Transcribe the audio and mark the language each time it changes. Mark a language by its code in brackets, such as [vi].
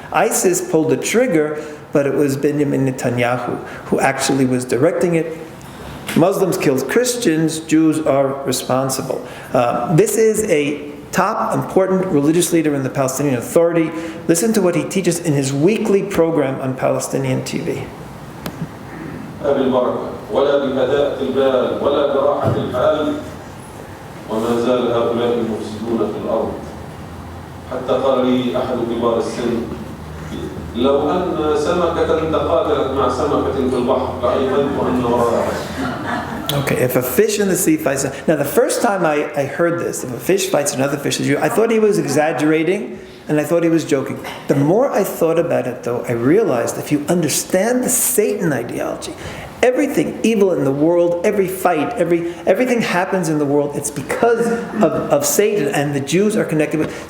[en] ISIS pulled the trigger, but it was Benjamin Netanyahu who actually was directing it. Muslims killed Christians. Jews are responsible. This is a top important religious leader in the Palestinian Authority. Listen to what he teaches in his weekly program on Palestinian TV. [ar] بالبركة ولا بهداءة البال ولا براحة الحال وما زال هؤلاء مفسدون في الأرض حتى قال لي أحد كبار السن لو أن سمكة تقاتلت مع سمكة في البحر لأيقنت أن وراءها. [en] Okay, if a fish in the sea fights... Now, the first time I heard this, if a fish fights another fish, I thought he was exaggerating, and I thought he was joking. The more I thought about it, though, I realized if you understand the Satan ideology, everything evil in the world, every fight, everything happens in the world, it's because of Satan, and the Jews are connected with.